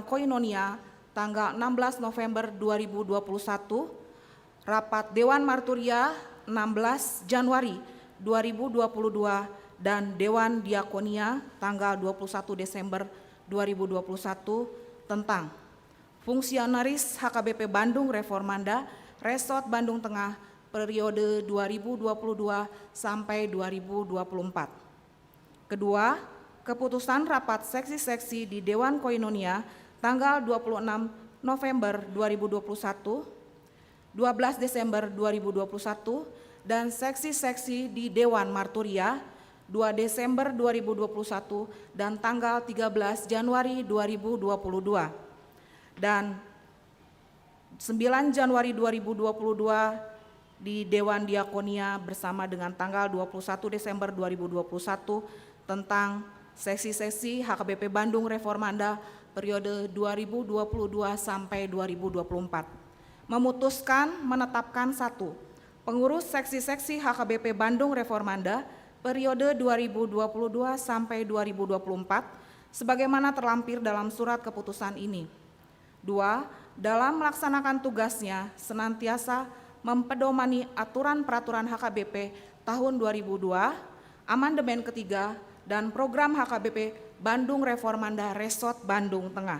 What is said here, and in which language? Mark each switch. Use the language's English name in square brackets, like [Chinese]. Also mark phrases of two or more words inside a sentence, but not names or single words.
[Indonesian] Koinonia tanggal 16 November 2021, Rapat Dewan Marturia 16 Januari 2022 dan Dewan Diakonia tanggal 21 Desember 2021 tentang fungsionaris HKBP Bandung Reformanda Resort Bandung Tengah periode 2022 sampai 2024. Kedua, keputusan rapat seksi-seksi di Dewan Koinonia tanggal 26 November 2021, 12 Desember 2021, dan seksi-seksi di Dewan Marturia 2 Desember 2021 dan tanggal 13 Januari 2022 dan 9 Januari 2022 di Dewan Diakonia bersama dengan tanggal 21 Desember 2021 tentang seksi-seksi HKBP Bandung Reformanda periode 2022 sampai 2024. Memutuskan menetapkan 1. Pengurus seksi-seksi HKBP Bandung Reformanda periode 2022 sampai 2024 sebagaimana terlampir dalam surat keputusan ini. 2. Dalam melaksanakan tugasnya senantiasa mempedomani aturan peraturan HKBP tahun 2002, amandemen ketiga, dan program HKBP Bandung Reformanda Resort Bandung Tengah.